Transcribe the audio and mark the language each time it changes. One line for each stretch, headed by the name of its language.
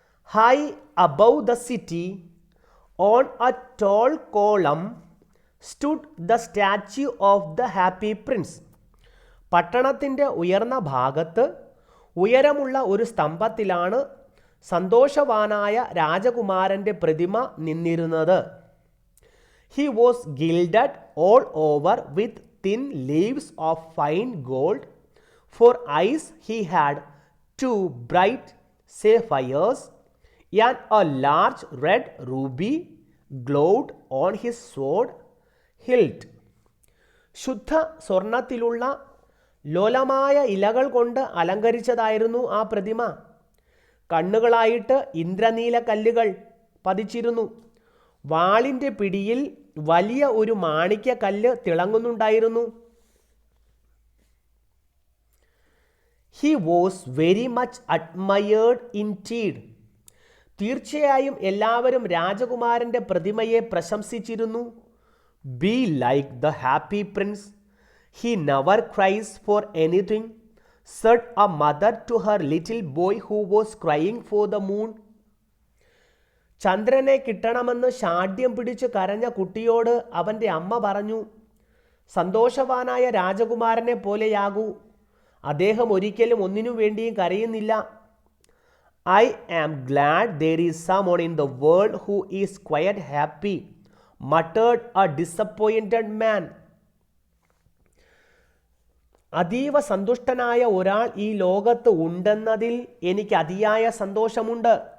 English: High above the city, on a tall column, stood the statue of the Happy Prince.
Malayalam: പട്ടണത്തിൻ്റെ ഉയർന്ന ഭാഗത്ത് ഉയരമുള്ള ഒരു സ്തംഭത്തിലാണ് സന്തോഷവാനായ രാജകുമാരൻ്റെ പ്രതിമ നിന്നിരുന്നത്.
English: He was gilded all over with thin leaves of fine gold. For eyes he had 2 bright sapphires, and a large red ruby glowed on his sword hilt.
Malayalam: ശുദ്ധ സ്വർണത്തിലുള്ള ലോലമായ ഇലകൾ കൊണ്ട് അലങ്കരിച്ചതായിരുന്നു ആ പ്രതിമ. കണ്ണുകളായിട്ട് ഇന്ദ്രനീല കല്ലുകൾ പതിച്ചിരുന്നു. വാളിൻ്റെ പിടിയിൽ വലിയ ഒരു മാണിക്യ കല്ല് തിളങ്ങുന്നുണ്ടായിരുന്നു.
English: He was very much admired indeed.
Malayalam: തീർച്ചയായും എല്ലാവരും രാജകുമാരൻ്റെ പ്രതിമയെ പ്രശംസിച്ചിരുന്നു.
English: Be like the happy prince. He never cries for anything, said a mother to her little boy who was crying for the moon.
Malayalam: ചന്ദ്രനെ കിട്ടണമെന്ന് ശാഠ്യം പിടിച്ച് കരഞ്ഞ കുട്ടിയോട് അവൻ്റെ അമ്മ പറഞ്ഞു, സന്തോഷവാനായ രാജകുമാരനെ പോലെയാകൂ, അദ്ദേഹം ഒരിക്കലും ഒന്നിനു വേണ്ടിയും കരയുന്നില്ല.
English: I am glad there is someone in the world who is quite happy, muttered a disappointed man.
Malayalam: അതീവ സന്തുഷ്ടനായ ഒരാൾ ഈ ലോകത്ത് ഉണ്ടെന്നതിൽ എനിക്ക് അതിയായ സന്തോഷമുണ്ട്.